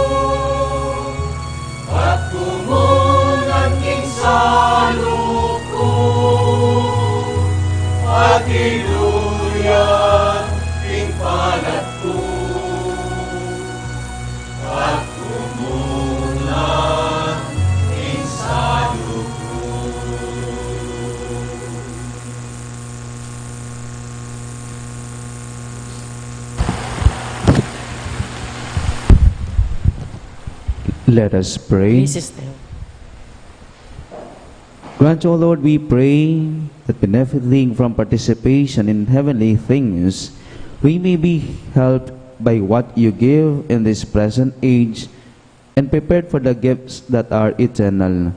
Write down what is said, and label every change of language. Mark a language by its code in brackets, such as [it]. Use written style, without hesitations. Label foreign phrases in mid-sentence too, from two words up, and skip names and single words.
[pam] at kumunan king saluko, at iduyan king balat ko, at kumunan king saluko. [en] Let us pray. Please stand. Grant, O Lord, we pray, that benefiting from participation in heavenly things, we may be helped by what you give in this present age, and prepared for the gifts that are eternal.